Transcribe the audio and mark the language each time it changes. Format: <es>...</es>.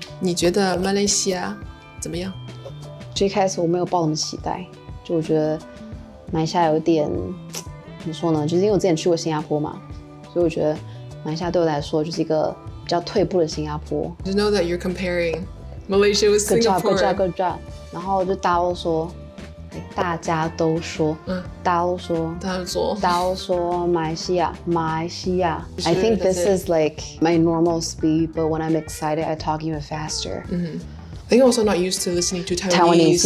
<zh>你觉得马来西亚怎么样？最开始我没有抱什么期待，就我觉得马来西亚有点怎么说呢？就是因为我之前去过新加坡嘛，所以我觉得马来西亚对我来说就是一个比较退步的新加坡。</zh> <en>Just know that you're comparing Malaysia with Singapore. Good job.</en> <zh>然后就大家都说马来西亚。</zh> <en>I think this is like my normal speed, but when I'm excited, I talk even faster. I think I'm also not used to listening to Taiwanese.</en>